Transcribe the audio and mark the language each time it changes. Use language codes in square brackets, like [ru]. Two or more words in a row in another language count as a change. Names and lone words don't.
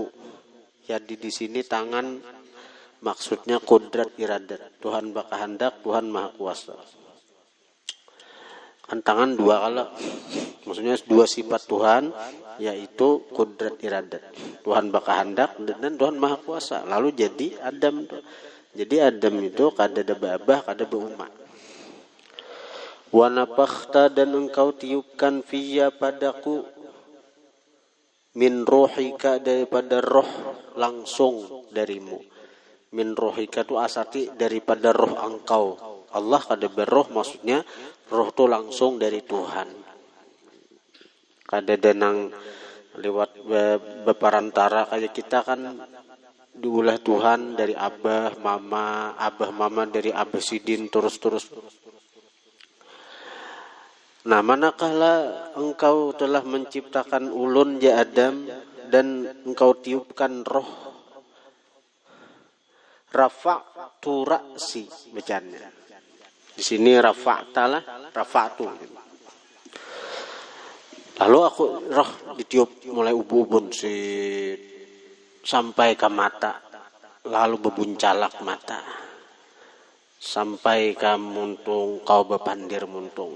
[id] Jadi di sini tangan, maksudnya kudrat iradat. [bjn] Tuhan bakahandak, Tuhan maha kuasa. Kan tangan dua kala, maksudnya dua sifat Tuhan, yaitu kudrat iradat. [id] Tuhan bakahandak dan Tuhan maha kuasa. [bjn] Lalu jadi Adam. Jadi Adam itu kada ada babah, kada beumat. [ar] ونفخت, [id] dan engkau tiupkan fiyya, padaku, [ar] من روحك, [id] daripada roh langsung darimu. [ar] من روحك [id] itu asati daripada roh engkau. [bjn] Allah kada berroh, maksudnya roh itu langsung dari Tuhan. Kada denang lewat beparantara kayak kita kan diulah Tuhan dari abah mama dari abah sidin terus. Nah, manakala engkau telah menciptakan ulun, ya Adam, [id] dan engkau tiupkan roh, [ar] رفعت رأسي, [id] bacanya. [bjn] Di sini rafa'talah, rafa'tu. Lalu aku roh ditiup mulai ubun sampai ke mata, lalu bebuncalak mata, sampai ke muntung, kau bepandir muntung.